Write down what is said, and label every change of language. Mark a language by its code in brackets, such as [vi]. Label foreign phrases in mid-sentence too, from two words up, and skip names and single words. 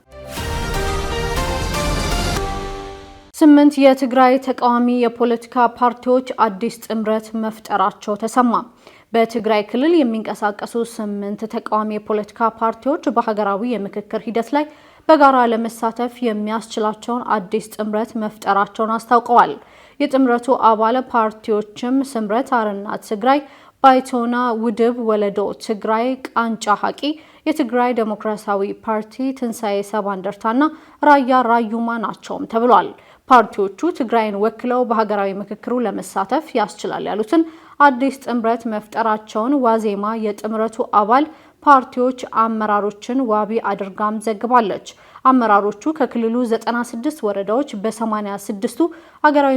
[am] 8 የትግራይ ተቃዋሚ የፖለቲካ ፓርቲዎች አዲስ ጥምረት መፍጠራቸው ተሰማ። በትግራይ ክልል የሚንቀሳቀሱ 8 ተቃዋሚ የፖለቲካ ፓርቲዎች በሀገራዊ የምክክር ሂደት ላይ በጋራ ለመሳተፍ የሚያስችላቸውን አዲስ ጥምረት መፍጠራቸውን አስታውቀዋል። የጥምረቱ አባል ፓርቲዎችም ስምረት አርነት ትግራይ፣ ባይቶና ውድብ ወለዶ ትግራይ፣ ቃንጫ ሐቂ፣ የትግራይ ዴሞክራሲያዊ ፓርቲ፣ ትንሳኤ ሰባ እንደርታና ራያ ራዩማ ናቸውም ተብሏል። ፓርቲዎቹ ትግራይን ወክለው በሀገራዊ ምክክሩ ለመሳተፍ ያስችላል ያሉትን አዲስ ጥምረት መፍጠራቸውን ዋዜማ የጥምረቱ አባል ፓርቲዎች አመራሮችን ዋቢ አድርጋም ዘግባለች። አመራሮቹ ከክልሉ 96 ወረዳዎች በ86ቱ ሀገራዊ